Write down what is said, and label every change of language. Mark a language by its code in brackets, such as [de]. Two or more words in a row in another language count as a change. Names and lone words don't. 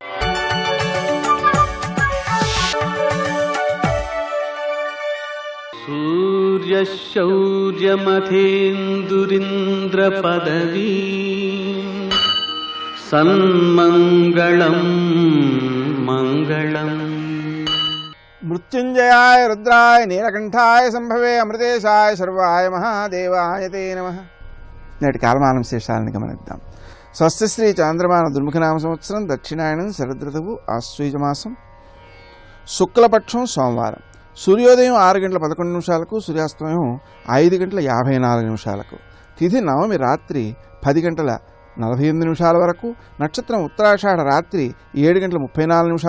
[sa] सूर्यशौर्यमथेन्दुरिन्द्रपदवी सन्मङ्गलं मङ्गलम्। मृत्युंजयाय रुद्राय नीलकंठाय संभवे अमृतेशाय सर्वाय महादेवाय ते नमः। [te] నేటి కాలమానం శేషాలను గమనిద్దాం. స్వస్తి శ్రీ చాంద్రమాన దుర్ముఖనామ సంవత్సరం దక్షిణాయనం శరదృతువు ఆశ్వీజమాసం శుక్లపక్షం సోమవారం. సూర్యోదయం 6:11 సూర్యాస్తమయం 5:54 తిథి నవమి రాత్రి 10:48 వరకు, నక్షత్రం ఉత్తరాషాఢ రాత్రి 7:34